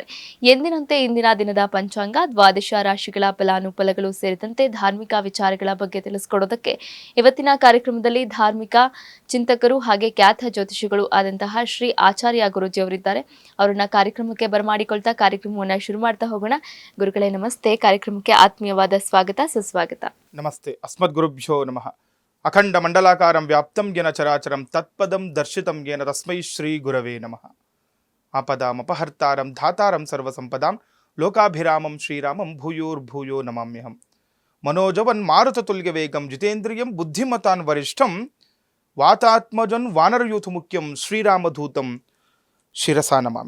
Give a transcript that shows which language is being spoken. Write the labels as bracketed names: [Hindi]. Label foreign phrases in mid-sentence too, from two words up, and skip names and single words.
[Kannada] ಎಂದಿನಂತೆ ಇಂದಿನ ದಿನದ ಪಂಚಾಂಗ, ದ್ವಾದಶ ರಾಶಿಗಳ ಫಲಾನುಫಲಗಳು ಸೇರಿದಂತೆ ಧಾರ್ಮಿಕ ವಿಚಾರಗಳ ಬಗ್ಗೆ ತಿಳಿಸಿಕೊಡೋದಕ್ಕೆ ಇವತ್ತಿನ ಕಾರ್ಯಕ್ರಮದಲ್ಲಿ ಧಾರ್ಮಿಕ ಚಿಂತಕರು ಹಾಗೆ ಖ್ಯಾತ ಜ್ಯೋತಿಷಿಗಳು ಆದಂತಹ ಶ್ರೀ ಆಚಾರ್ಯ ಗುರೂಜಿ ಅವರಿದ್ದಾರೆ. ಅವರನ್ನ ಕಾರ್ಯಕ್ರಮಕ್ಕೆ ಬರಮಾಡಿಕೊಳ್ತಾ ಕಾರ್ಯಕ್ರಮವನ್ನು ಶುರು ಮಾಡ್ತಾ ಹೋಗೋಣ. ಗುರುಗಳೇ ನಮಸ್ತೆ. ಕಾರ್ಯಕ್ರಮಕ್ಕೆ ಆತ್ಮೀಯವಾದ ಸ್ವಾಗತ, ಸುಸ್ವಾಗತ. [Sanskrit] ನಮಸ್ತೆ. ಅಸ್ಮದ್ ಗುರುಭ್ಯೋ ನಮಃ. ಅಖಂಡ ಮಂಡಲಾಕಾರಂ ವ್ಯಾಪ್ತಂ ಯೇನ ಚರಾಚರಂ ತತ್ಪದಂ ದರ್ಶಿತಂ ಯೇನ ತಸ್ಮೈ ಶ್ರೀ ಗುರವೇ ನಮಃ. ಆಪದಾಮಪಹರ್ತಾರಂ ಧಾತಾರಂ ಸರ್ವಸಂಪದಾಂ ಲೋಕಾಭಿರಾಮಂ ಶ್ರೀರಾಮಂ ಭೂಯೋರ್ಭೂಯೋ ನಮಾಮ್ಯಹಂ. ಮನೋಜವನ್ ಮಾರುತತುಲ್ಯ ವೇಗಂ ಜಿತೇಂದ್ರಿಯಂ ಬುದ್ಧಿಮತಾನ್ ವರಿಷ್ಠಂ ವಾತಾತ್ಮಜನ್ ವಾನರಯೂಥ ಮುಖ್ಯಂ ಶ್ರೀರಾಮಧೂತಂ ಶಿರಸಾ ನಮಾಮಿ.